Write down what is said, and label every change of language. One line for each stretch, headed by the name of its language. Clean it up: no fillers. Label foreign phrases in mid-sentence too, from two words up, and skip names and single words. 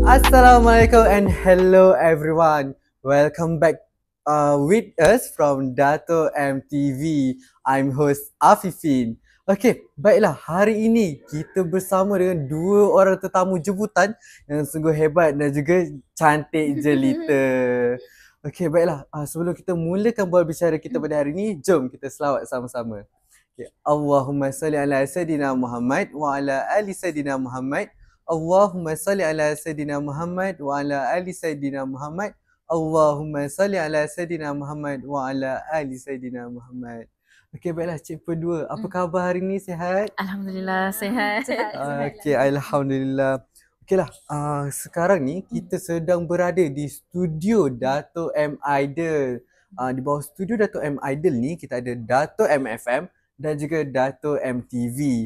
English: Assalamualaikum and hello everyone. Welcome back with us from Dato MTV. I'm host Afifin.
Malay: Okey, baiklah, hari ini kita bersama dengan dua orang tetamu jemputan yang sungguh hebat dan juga cantik jelita. Okey, baiklah, sebelum kita mulakan bual bicara kita pada hari ini, jom kita selawat sama-sama. Okay.
Arabic: اللهم صل على سيدنا محمد وعلى آل سيدنا محمد. اللهم صل على سيدنا محمد وعلى آل سيدنا محمد. اللهم صل على سيدنا محمد وعلى آل سيدنا محمد.
Malay: Okey, baiklah Cik Perdua, apa khabar hari ni, sihat? Alhamdulillah, sihat. Okey, alhamdulillah. Okeylah, sekarang ni kita sedang berada di studio Dato M Idol. Di bawah studio Dato M Idol ni kita ada Dato MFM dan juga Dato MTV.